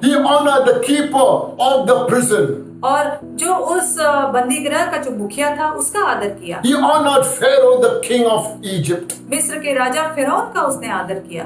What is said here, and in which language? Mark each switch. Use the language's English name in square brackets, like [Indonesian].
[English] He honored the keeper of the prison. [Hindi] और जो उस बंदी गृह का जो मुखिया था उसका आदर किया। [English] He honored Pharaoh, the king of Egypt. [Hindi] मिस्र के राजा फिरौन का उसने आदर किया।